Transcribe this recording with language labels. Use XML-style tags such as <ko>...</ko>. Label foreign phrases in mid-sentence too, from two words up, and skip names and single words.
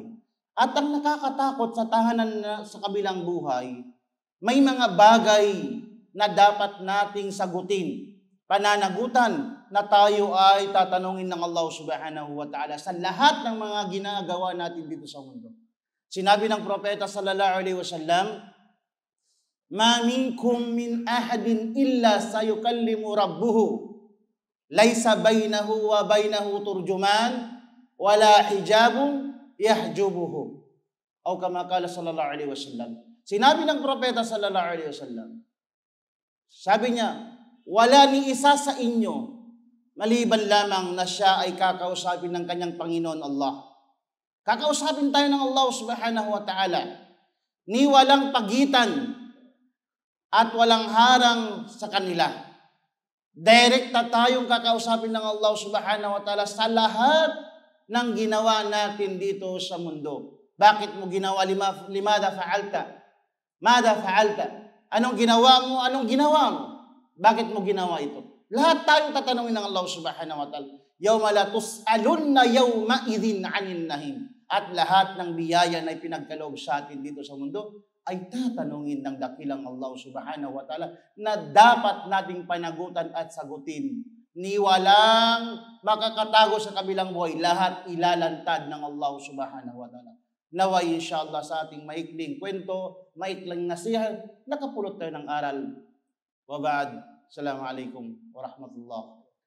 <tl>At ang nakakatakot sa tahanan sa kabilang buhay, may mga bagay na dapat nating sagutin, pananagutan na tayo ay tatanungin ng</tl> <ar>الله سبحانه وتعالى</ar> <tl>sa lahat ng mga ginagawa natin dito sa mundo. Sinabi ng propeta</tl> <ar>صلى الله عليه وسلم، ما منكم من أحد إلا سيكلمه ربه ليس بينه وبينه ترجمان ولا حجاب يحجبه. أو كما قال صلى الله عليه وسلم.</ar> <tl>Sinabi ng propeta</tl> <ar>صلى الله عليه وسلم,</ar> <tl>sabi niya, wala ni isa sa inyo maliban lamang na siya ay kakausapin ng kanyang Panginoon Allah. Kakausapin tayo ng</tl> <ar>الله سبحانه وتعالى</ar> <tl>ni walang pagitan at walang harang sa kanila. Direkta tayong kakausapin ng</tl> <ar>الله سبحانه وتعالى</ar> <tl>sa lahat ng ginawa natin dito sa mundo. Bakit mo ginawa?</tl> <ar>لماذا فعلت؟ ماذا فعلت?</ar> <tl>Anong ginawa mo? Anong ginawa mo? Bakit mo ginawa ito? Lahat tayong tatanungin ng</tl> <ar>الله سبحانه وتعالى. يوم لا تسألن يومئذ عن النعيم.</ar> <tl>At lahat ng biyaya na ipinagkaloob sa atin dito sa mundo ay tatanungin ng dakilang</tl> <ar>الله سبحانه وتعالى</ar> <tl>na dapat nating panagutan at sagutin. Ni walang makakatago sa kabilang buhay, lahat ilalantad ng</tl> <ar>الله سبحانه وتعالى.</ar> <tl>Naway inshallah sa ating maikling kwento, maikling nasihat, nakapulot tayo ng aral.</tl> <ar>وبعد. السلام عليكم ورحمة الله</ar>